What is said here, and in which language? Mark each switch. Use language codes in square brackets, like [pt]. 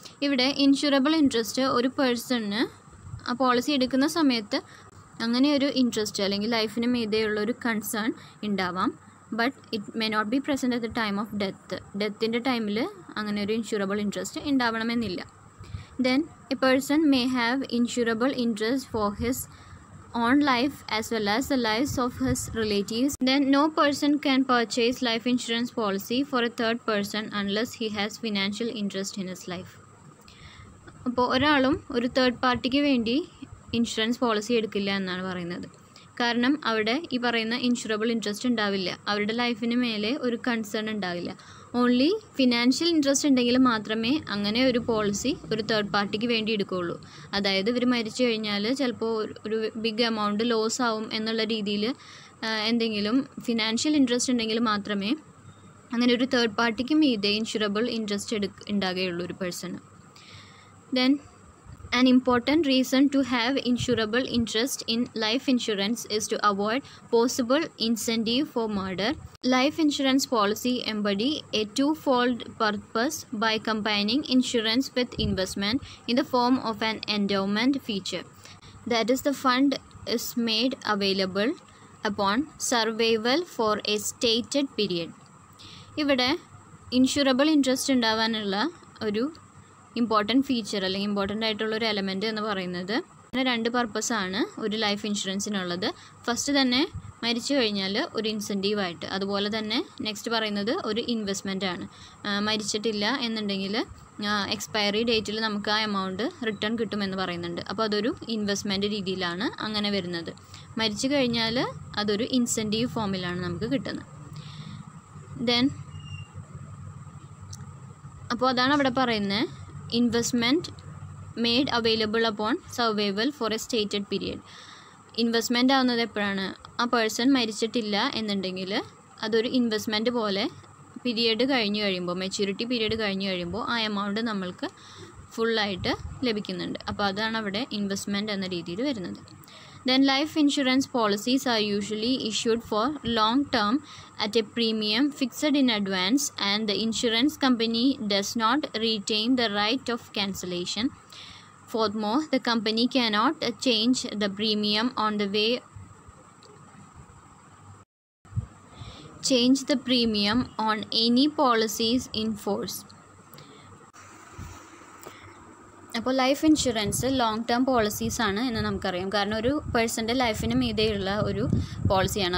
[ml] ഇവിടെ insurable interest ഒരു പേഴ്സണിന് ആ പോളിസി എടുക്കുന്ന സമയത്ത് അങ്ങനെ ഒരു ഇൻട്രസ്റ്റ് അല്ലെങ്കിൽ ലൈഫിന് മീതെയുള്ള ഒരു കൺസേൺ ഉണ്ടാവാം. [en] but it may not be present at the time of [ml] ഡെത്തിൻ്റെ ടൈമിൽ അങ്ങനെ ഒരു ഇൻഷുറബിൾ ഇൻട്രസ്റ്റ് ഉണ്ടാവണമെന്നില്ല. [en] Then a person may have insurable interest for his own life as well as the lives of his relatives. Then no person can purchase life insurance policy for a third person unless he has financial interest in his life. [ml] അപ്പോൾ ഒരാളും ഒരു third പാർട്ടിക്ക് വേണ്ടി insurance policy എടുക്കില്ല എന്നാണ് പറയുന്നത്. കാരണം അവിടെ ഈ പറയുന്ന ഇൻഷുറബിൾ ഇൻട്രസ്റ്റ് ഉണ്ടാവില്ല, അവരുടെ ലൈഫിന് മേലെ ഒരു കൺസേൺ ഉണ്ടാവില്ല. ഓൺലി ഫിനാൻഷ്യൽ ഇൻട്രസ്റ്റ് ഉണ്ടെങ്കിൽ മാത്രമേ അങ്ങനെ ഒരു പോളിസി ഒരു തേർഡ് പാർട്ടിക്ക് വേണ്ടി എടുക്കുകയുള്ളൂ. അതായത് ഇവർ മരിച്ചു കഴിഞ്ഞാൽ ചിലപ്പോൾ ഒരു ബിഗ് എമൗണ്ട് ലോസ് ആവും എന്നുള്ള രീതിയിൽ എന്തെങ്കിലും ഫിനാൻഷ്യൽ ഇൻട്രസ്റ്റ് ഉണ്ടെങ്കിൽ മാത്രമേ അങ്ങനെ ഒരു തേർഡ് പാർട്ടിക്ക് മീതെ ഇൻഷുറബിൾ ഇൻട്രസ്റ്റ് ഉണ്ടാകുകയുള്ളൂ ഒരു person. [en] Then an important reason to have insurable interest in life insurance is to avoid possible incentive for murder. Life insurance policy embody a twofold purpose by combining insurance with investment in the form of an endowment feature. That is, the fund is made available upon survival for a stated period. [ml] ഇവിടെ insurable interest ഉണ്ടാവാനുള്ള ഒരു important feature അല്ലെങ്കിൽ important ആയിട്ടുള്ളൊരു element എന്ന് പറയുന്നത് രണ്ട് പർപ്പസാണ് ഒരു life ഇൻഷുറൻസിനുള്ളത്. First തന്നെ മരിച്ചു കഴിഞ്ഞാൽ ഒരു ഇൻസെൻറ്റീവായിട്ട്, അതുപോലെ തന്നെ നെക്സ്റ്റ് പറയുന്നത് ഒരു ഇൻവെസ്റ്റ്മെൻ്റ് ആണ്. മരിച്ചിട്ടില്ല എന്നുണ്ടെങ്കിൽ എക്സ്പയറി ഡേറ്റിൽ നമുക്ക് ആ എമൗണ്ട് റിട്ടേൺ കിട്ടുമെന്ന് പറയുന്നുണ്ട്. അപ്പോൾ അതൊരു ഇൻവെസ്റ്റ്മെൻറ്റ് രീതിയിലാണ് അങ്ങനെ വരുന്നത്. മരിച്ചു കഴിഞ്ഞാൽ അതൊരു ഇൻസെൻറ്റീവ് ഫോമിലാണ് നമുക്ക് കിട്ടുന്നത്. [en] then [ml] അപ്പോൾ അതാണ് അവിടെ പറയുന്നത്, [en] Investment made available upon survival for a stated period. [ml] Investment ആവുന്നത് എപ്പോഴാണ്? ആ പേഴ്സൺ മരിച്ചിട്ടില്ല എന്നുണ്ടെങ്കിൽ അതൊരു ഇൻവെസ്റ്റ്മെൻറ്റ് പോലെ പീരിയഡ് കഴിഞ്ഞ് കഴിയുമ്പോൾ, മെച്യൂരിറ്റി പീരിയഡ് കഴിഞ്ഞ് കഴിയുമ്പോൾ ആ എമൗണ്ട് നമ്മൾക്ക് ഫുള്ളായിട്ട് ലഭിക്കുന്നുണ്ട്. അപ്പോൾ അതാണ് അവിടെ ഇൻവെസ്റ്റ്മെൻറ്റ് എന്ന രീതിയിൽ വരുന്നത്. [en] Then life insurance policies are usually issued for long term at a premium fixed in advance, and the insurance company does not retain the right of cancellation. Furthermore, the company cannot change the premium on the way change the premium on any policies in force. [ml] അപ്പോൾ life insurance long term പോളിസീസാണ് എന്ന് നമുക്കറിയാം. കാരണം ഒരു പേഴ്സൻ്റെ ലൈഫിന് മീതെയുള്ള ഒരു പോളിസിയാണ്.